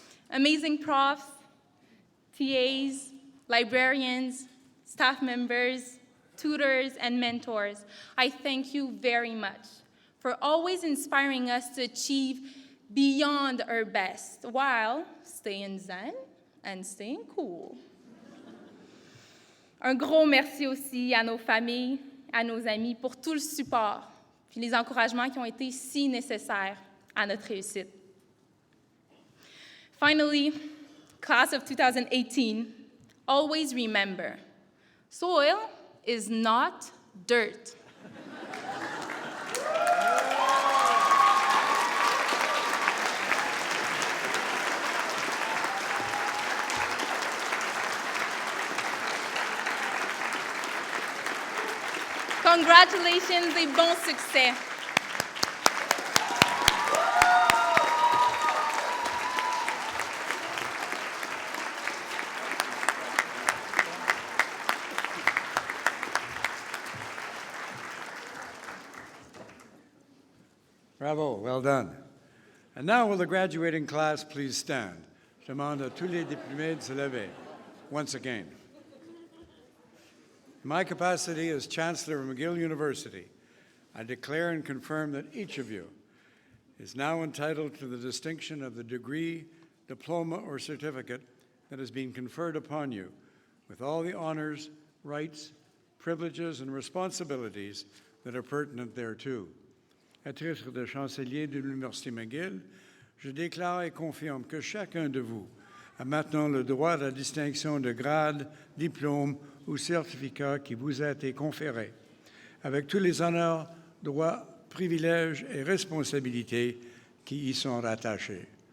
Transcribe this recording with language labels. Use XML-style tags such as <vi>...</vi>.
<en>Amazing profs, TAs, librarians, staff members, tutors, and mentors, I thank you very much for always inspiring us to achieve beyond our best while staying zen and staying cool.</en> <fr>Un gros merci aussi à nos familles, à nos amis pour tout le support puis les encouragements qui ont été si nécessaires à notre réussite.</fr> <en>Finally, class of 2018, always remember, soil is not dirt. Congratulations</en> <fr>et bon succès.</fr> <en>Bravo, well done. And now will the graduating class please stand?</en> <fr>Je demande à tous les diplômés de se lever</fr> <en>once again. In my capacity as Chancellor of McGill University, I declare and confirm that each of you is now entitled to the distinction of the degree, diploma, or certificate that has been conferred upon you, with all the honors, rights, privileges, and responsibilities that are pertinent thereto.</en> <fr>À titre de chancelier de l'Université McGill, je déclare et confirme que chacun de vous a maintenant le droit à la distinction de grade, diplôme ou certificat qui vous a été conféré, avec tous les honneurs, droits, privilèges et responsabilités qui y sont rattachés.</fr>